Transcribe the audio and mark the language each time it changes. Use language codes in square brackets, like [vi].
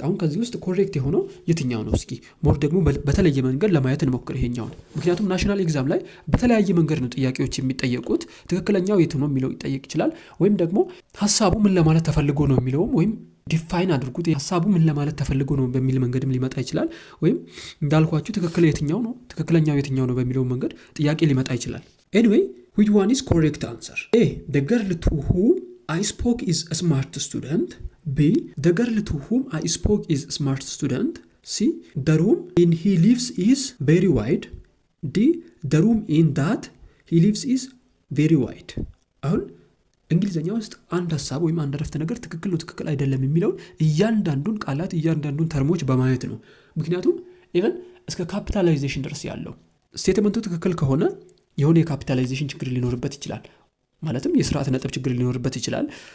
[am] አሁን ከዚህ ውስጥ ኮሬክት የሆነው የትኛው ነው? እስኪ ሞር ደግሞ በተለየ መንገድ ለማየት እንሞክር ይሄኛውን። ምክንያቱም ናሽናል ኤግዛም ላይ በተለያየ መንገድ ነው ጥያቄዎች የሚጠየቁት። ትክክለኛው የት ነው የሚለው ይጠየቅ ይችላል። ወይም ደግሞ ሐሳቡ ምን ለማለት ተፈልጎ ነው የሚለውም ወይም ዲፋይን አድርጉት። ሐሳቡ ምን ለማለት ተፈልጎ ነው በሚል መንገድም ሊመጣ ይችላል። ወይም እንዳልኳችሁ ትክክለኛው የትኛው ነው በሚለው መንገድ ጥያቄ ሊመጣ ይችላል። [en] anyway which one is correct answer? A the girl to whom I spoke is a smart student. B the girl to whom I spoke is a smart student. C the room in he lives is very wide. D the room in that he lives is very wide. [am] አሁን እንግሊዘኛ ውስጥ አንድ ሐሳብ ወይም አንድ አረፍተ ነገር ትክክል ነው ትክክል አይደለም የሚለው እያንዳንዱን ቃላት እያንዳንዱን ተርሞች በማየት ነው። ምክንያቱም ኢቨን እስከ ካፒታላይዜሽን ድረስ ያለው ስቴትመንቱ ትክክል ከሆነ የሆነ የካፒታላይዜሽን ችግር ሊኖርበት ይችላል። ማለትም የስርዓት ነጥብ ችግር ሊኖርበት ይችላል።